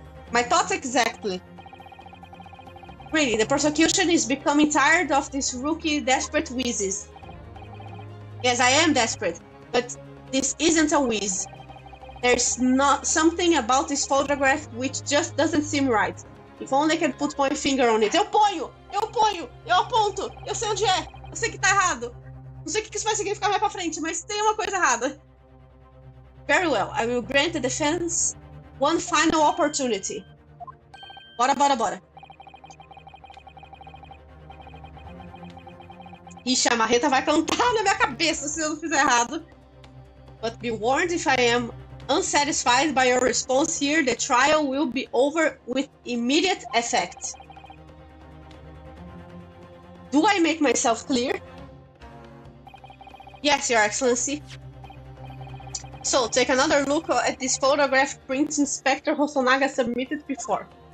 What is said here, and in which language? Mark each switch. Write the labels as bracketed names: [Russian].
[English] My thoughts exactly. Really, the prosecution is becoming tired of these rookie desperate whizzes. Yes, I am desperate, but this isn't a whiz. There's not something about this photograph which just doesn't seem right. If only I can put my finger on it. [Portuguese] Eu ponho, eu aponto, eu sei onde é, eu sei que tá errado. Não sei o que isso vai significar mais pra frente, mas tem uma coisa errada. [English] Very well, I will grant the defense one final opportunity. [Portuguese] Bora. Ixi, a marreta vai cantar na minha cabeça se eu não fizer errado. [English] But be warned, if I am unsatisfied by your response here, the trial will be over with immediate effect. Do I make myself clear? Yes, Your Excellency. So, take another look at this photograph print Inspector Hosonaga submitted before.